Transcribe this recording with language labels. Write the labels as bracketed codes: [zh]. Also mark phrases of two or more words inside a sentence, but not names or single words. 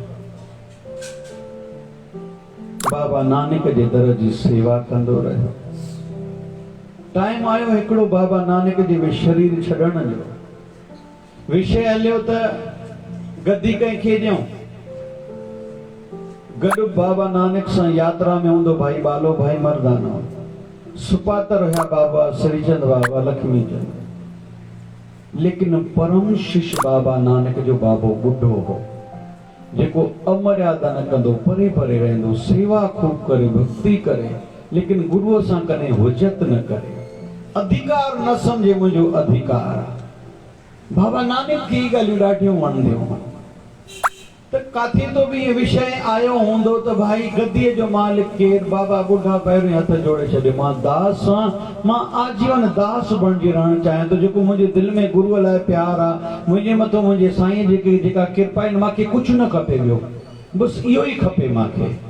[sd] बाबा नानक जे दर जी सेवा कंदो रहियो। टाइम आयो हिकिड़ो बाबा नानक जे में शरीर छॾण जो विषय हलियो त गद्दी कंहिंखे ॾियूं। गॾु बाबा नानक सां यात्रा में हूंदो भाई बालो भाई मर्दाना, सुपातर हुया बाबा श्रीचंद बाबा लक्ष्मी चंद। लेकिन परम शिष्य बाबा नानक जो बाबो ॿुढो हो, जेको अमर्यादा न कंदो, परे परे रहंदो, सेवा खूब करे, भक्ति करे, लेकिन गुरुअ सां कॾहिं हुजत न करे, अधिकार न समझे मुंहिंजो अधिकार आहे। बाबा नानक की ॻाल्हियूं ॾाढियूं वणंदियूं। त काथे तो भी ये विषय आयो हूंदो त भाई गद्दीअ जो मालिक केर? बाबा ॿुढा पहिरियों हथ जोड़े छॾे, मां दास आं, मां आजीवन दास बणिजी रहणु चाहियां थो। जेको मुंहिंजे दिलि में गुरुअ लाइ प्यार आहे, मुंहिंजे मथां मुंहिंजे साईं जेका कृपा आहिनि, मूंखे कुझु न खपे ॿियो, बसि इहो ई खपे मूंखे।